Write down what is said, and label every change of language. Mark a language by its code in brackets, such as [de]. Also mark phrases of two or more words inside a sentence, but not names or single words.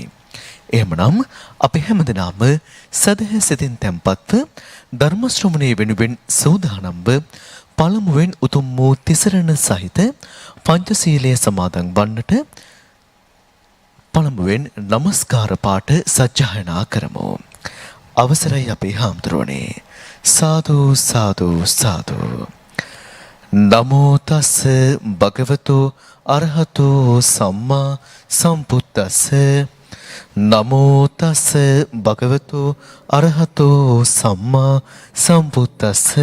[si] එහෙමනම් අපි හැමදෙනාම සදහැ සිතින් තැන්පත්ව ධර්ම ශ්‍රවණය වෙනුවෙන් සූදානම්ව පළමුවෙන් උතුම් වූ තිසරණ සහිත පංචශීලයේ සමාදන් වන්නට පළමුවෙන් নমස්කාර පාඨ සජ්ජායනා කරමු. අවසරයි අපේ හාමුදුරුවනේ. සාදු සාදු සාදු. [pi] නමෝ තස් භගවතු අරහතෝ සම්මා සම්බුද්දස්ස. නමෝ තස් භගවතු අරහතෝ සම්මා සම්බුද්දස්ස.